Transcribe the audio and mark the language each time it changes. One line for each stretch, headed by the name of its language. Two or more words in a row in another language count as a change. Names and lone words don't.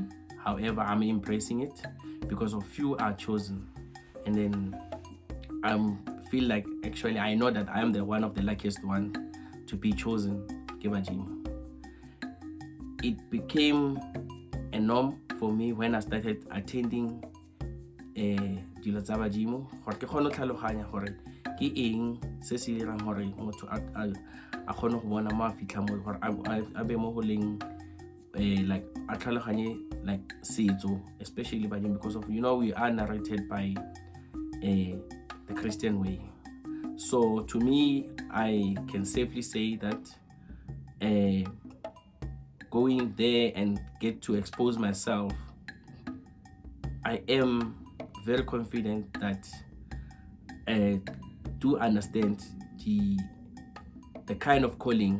English: However, I'm embracing it because of few are chosen. And then I feel like actually I know that I am the one of the luckiest one to be chosen. It became a norm for me when I started attending
Tswana: dilo tsa badimo gore ke kgone tlhaloganya gore ke eng se se dirang gore motho a kgone go bona mo a fitlha mo gore a be mo go leng like a tlhaloganye like setso, especially badimo,
English: because of we are narrated by the Christian way. So to me, I can safely say that going there and get to expose myself, I am very confident that do understand the kind of calling.